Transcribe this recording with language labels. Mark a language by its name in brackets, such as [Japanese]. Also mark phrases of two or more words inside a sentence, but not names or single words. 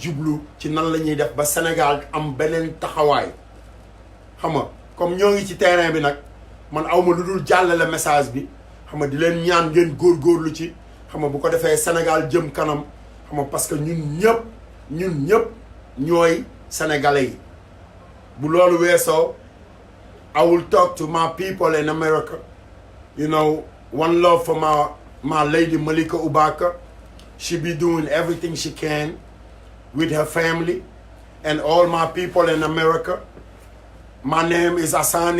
[Wolof] jublu ci nan la ñuy def ba Sénégal am beneen taxawaay xam nga comme ñoo ngi ci terrain bi nag man awma lu dul jàllale message bi xam nga di leen ñaan ngeen góorgóorlu ci xam nga bu ko defee Sénégal jëm kanam xam nga [French] parce que [Wolof] ñun ñëpp ñooy sénégalais yi bu loolu weesoo [English] I will talk to my people in America. You know, one love for my lady Malika Ubaka. She be doing everything she can with her family and all my people in America. My name is Asani.